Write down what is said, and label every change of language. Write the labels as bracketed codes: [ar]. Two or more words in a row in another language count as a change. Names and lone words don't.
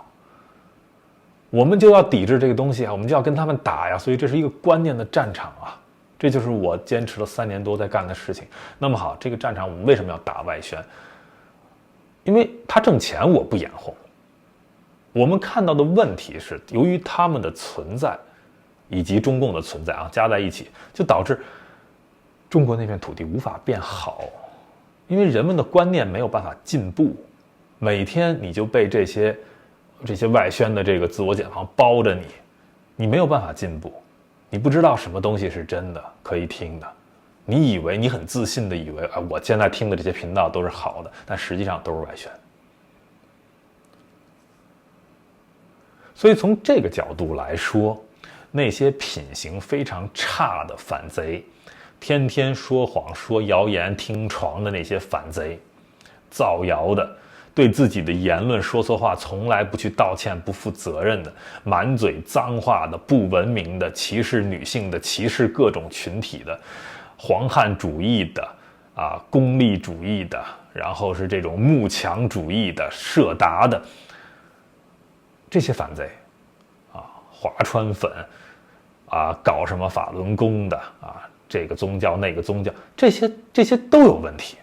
[zh] 我們就要抵制這個東西啊，我們就要跟他們打呀，所以這是一個關鍵的戰場啊，這就是我堅持了3年多在幹的事情。那麼好，這個戰場我們為什麼要打外宣？因為他掙錢，我不眼紅。我們看到的問題是，由于他們的存在以及中共的存在啊，加在一起，就導致中國那片土地無法變好，因為人們的觀念沒有辦法進步，每天你就被這些外宣的這個自我解放包着你沒有辦法進步，你不知道什麼東西是真的可以聽的，你以為你很自信的以為我现在听的这些频道都是好的，但實際上都是外宣。所以從這個角度來說，那些品行非常差的反賊，天天說謊說謠言聽床的那些反賊，造謠的，對自己的言論說錯話從來不去道歉不負責任的，滿嘴髒話的，不文明的，歧視女性的，歧視各種群體的，黃漢主義的功利主義的，然後是這種慕強主義的，社達的，這些反賊華川粉搞什麼法輪功的這個宗教那個宗教，這些都有問題。